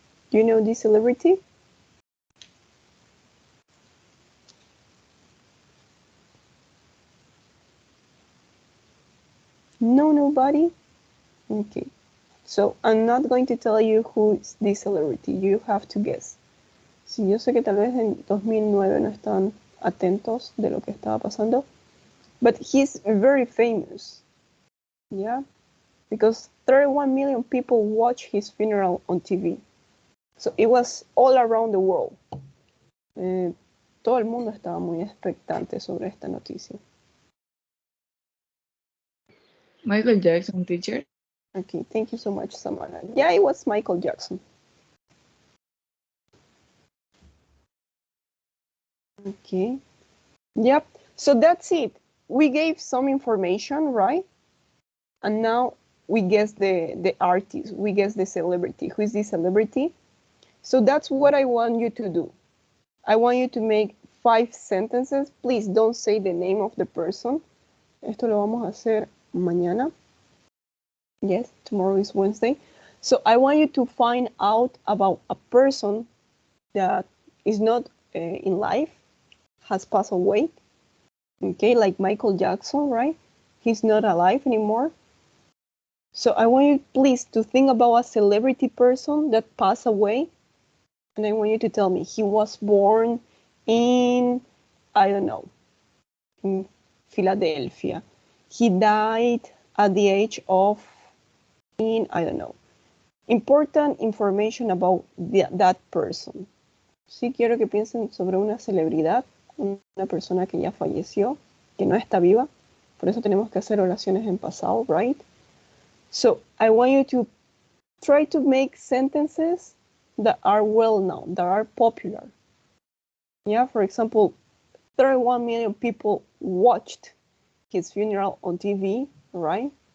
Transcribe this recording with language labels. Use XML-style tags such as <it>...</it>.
<en>Do you know this celebrity? No, nobody? Okay. So I'm not going to tell you who is this celebrity. You have to guess.</en> <es>Sí, yo sé que tal vez en 2009 no están atentos de lo que estaba pasando,</es> <en>but he's very famous. Yeah, because 31 million people watched his funeral on TV. So it was all around the world.</en> <es>Todo el mundo estaba muy expectante sobre esta noticia.</es> <en>Michael Jackson, teacher. Okay, thank you so much, Samara. Yeah, it was Michael Jackson. Okay. Yep. So that's it. We gave some information, right? And now we guess the artist. We guess the celebrity. Who is this celebrity? So that's what I want you to do. I want you to make 5 sentences. Please don't say the name of the person.</en> <es>Esto lo vamos a hacer mañana.</es> <en>Yes, tomorrow is Wednesday. So I want you to find out about a person that is not in life, has passed away. Okay, like Michael Jackson, right? He's not alive anymore. So I want you, please, to think about a celebrity person that passed away. And I want you to tell me he was born in, I don't know, in Philadelphia. He died at the age of, in, I don't know. Important information about that person.</en> <es>Sí quiero que piensen sobre una celebridad, una persona que ya falleció, que no está viva. Por eso tenemos que hacer oraciones en pasado, right?</es> <en>So I want you to try to make sentences that are well known, that are popular. Yeah, for example, 31 million people watched his funeral on TV, right?</en>